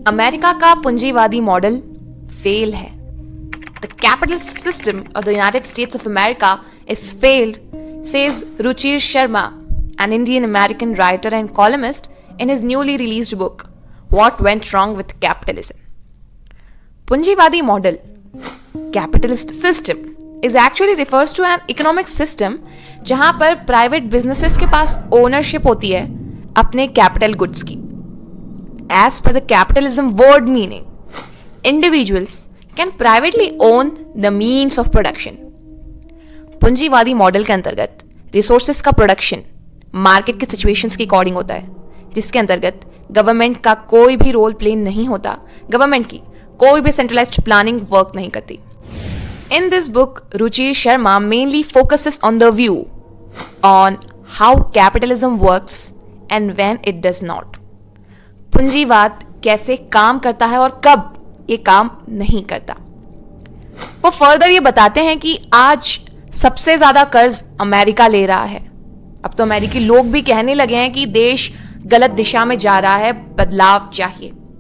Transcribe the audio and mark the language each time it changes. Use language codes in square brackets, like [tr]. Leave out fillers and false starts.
[hi] America का पूंजीवादी model fail है. The capitalist system of the United states of America is failed, [en] says Ruchir Sharma, an Indian American writer and columnist, in his newly released book, What Went Wrong with Capitalism. Punjivadi model, capitalist system, is actually refers to an economic system [hi] जहां पर private businesses के पास ownership होती है अपने capital goods की. [en] As per the capitalism word meaning, individuals can privately own the means of production. [hi] पूंजीवादी model के अंतर्गत रिसोर्सेस का प्रोडक्शन मार्केट के सिचुएशंस के अकॉर्डिंग होता है, जिसके अंतर्गत गवर्नमेंट का कोई भी रोल प्ले नहीं होता, गवर्नमेंट की कोई भी सेंट्रलाइज्ड प्लानिंग वर्क नहीं करती. [en] In this book, Ruchir Sharma mainly focuses on the view on how capitalism works and when it does not. [hi] पूंजीवाद कैसे काम करता है और कब ये काम नहीं करता. वो फर्दर ये बताते हैं कि आज सबसे ज्यादा कर्ज अमेरिका ले रहा है. अब तो अमेरिकी लोग भी कहने लगे हैं कि देश गलत दिशा में जा रहा है, बदलाव चाहिए.